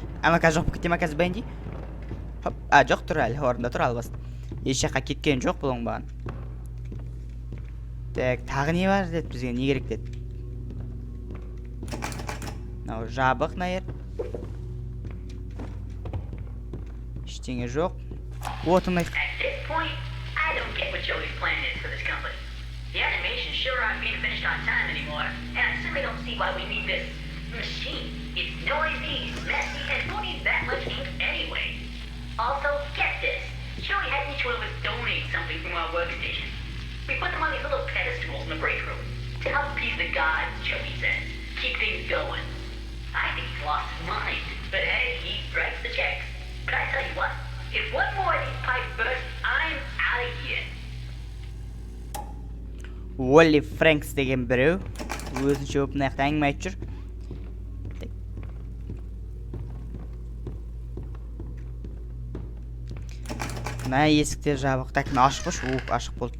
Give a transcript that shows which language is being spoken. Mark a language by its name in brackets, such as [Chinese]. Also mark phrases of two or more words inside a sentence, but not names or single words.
[Kazakh] Қазір жоқ кетті ма қазір Бенди? Жоқ тұр әлі, орында тұр албасын. Еш жаққа кеткен жоқ бұл оңбаған. Так, тағы не бар деді бізге, не керек деді. Мынау жабық мына жер. Ештеңе жоқ. Отымай. [English] At this point, I don't get what Joey's plan is for this company. The animations sure aren't being finished on time anymore, and I simply don't see why we need this machine. It's noisy, messy, and won't need that much ink anyway. Also, get this. Joey had each one of us donate something from our workstation. We put them on these little pedestals in the break room to help appease the gods, Joey says. Keep things going. I think he's lost his mind, but hey, he writes the checks. But I tell you what, if one more of these pipes burst, I'm out of here. [Kazakh] Уолли Фрэнкс деген біреу өзінше өп мына жақта әңгіме айтып жүр. Мына есікте жабық. Так, мына ашық қойшы. Ашық болды.